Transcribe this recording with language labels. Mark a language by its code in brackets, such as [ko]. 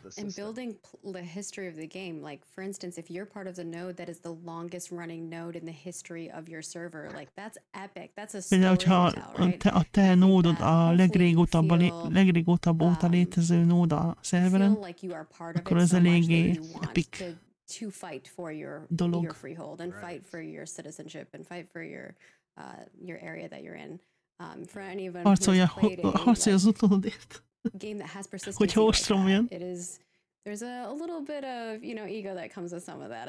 [en] And building the history of the game, like for instance, if you're part of the node that is the longest running node in the history of your server, like that's epic. That's a story. [hu] Például, hogyha a te nódod a legrégótabb óta létező nód a szerveren, akkor az eléggé epic [en] to fight for your freehold and fight for your citizenship and fight for your area that you're in. For anyone who's played [hu] az utódért. [en] Game that has persistency like that, there's a little bit of ego that comes with some of that.